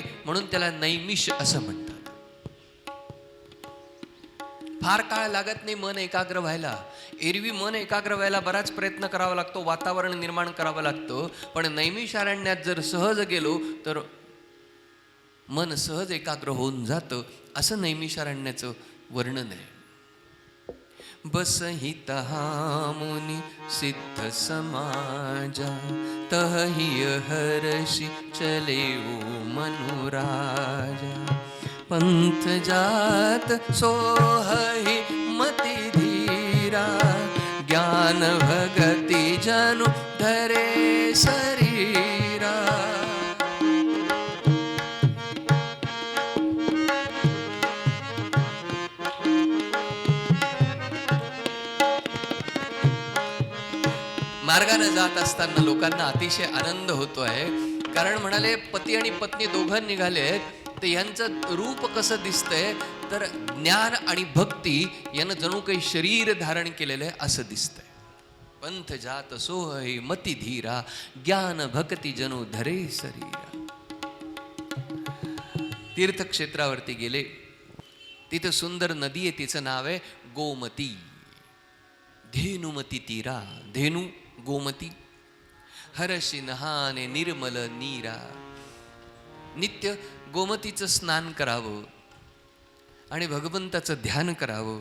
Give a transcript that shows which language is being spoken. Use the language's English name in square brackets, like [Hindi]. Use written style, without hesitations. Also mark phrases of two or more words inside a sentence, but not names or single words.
[Marathi] म्हणून त्याला नैमिष असं म्हणतात. फार काळ लागत नाही मन एकाग्र व्हायला. एरवी मन एकाग्र व्हायला बराच प्रयत्न करावा लागतो, वातावरण निर्माण करावं लागतं. पण नैमिषारण्यात जर सहज गेलो तर मन सहज एकाग्र होऊन जातं. असं नैमिषारण्याचं वर्णन आहे. [Awadhi] बसहित मुनी सिद्ध समाजा तहि हर्षि चले मनुराजा. पंथ जात सोहि मति धीरा ज्ञान भगति जनु धरे शरीरा. [Marathi] मार्गाने जात असताना लोकांना अतिशय आनंद होतो आहे. कारण म्हणाले पती आणि पत्नी दोघं निघाले आहेत, तर यांचं रूप कसं दिसतंय तर ज्ञान आणि भक्ती यानं जणू काही शरीर धारण केलेलं आहे असं दिसतंय. [Awadhi] पंथ जात सोहै मती धीरा ज्ञान भक्ती जणू धरे शरीरा. [Marathi] तीर्थक्षेत्रावरती गेले. तिथं सुंदर नदी आहे, तिचं नाव आहे गोमती. [Awadhi] धेनुमती तीरा. धेनू गोमती. हरशी नहाने निर्मल नीरा. [Marathi] नित्य गोमतीचं स्नान करावं आणि भगवंताचं ध्यान करावं.